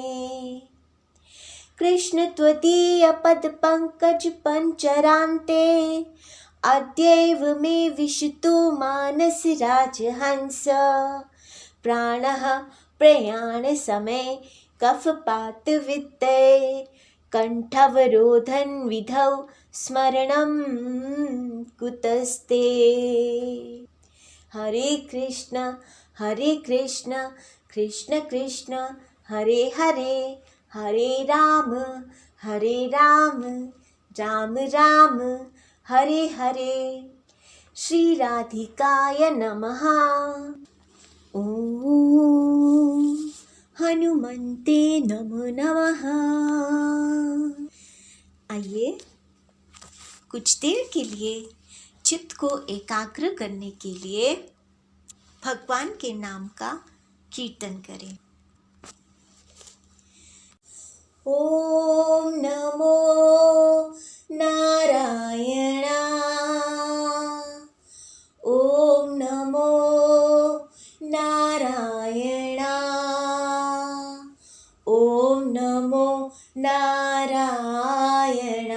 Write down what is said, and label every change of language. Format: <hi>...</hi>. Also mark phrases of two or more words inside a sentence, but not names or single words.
<sa>कृष्ण त्वदीयपदपङ्कजपञ्जरान्ते अद्यैव मे विशतु मानसराजहंस। प्राणः प्रयाणसमये कफपातवित्ते कण्ठवरोधन विधौ स्मरणं कुतस्ते। हरे कृष्ण कृष्ण कृष्ण हरे हरे, हरे राम राम राम हरे हरे। श्री राधिकाय नमः। ओम हनुमन्ते नमो नमः।</sa> <hi>आइए कुछ देर के लिए चित्त को एकाग्र करने के लिए भगवान के नाम का कीर्तन करें।</hi> <sa>ओम नमो नारायणा। ओम नमो नारायणा। ओम नमो नारायणा।</sa>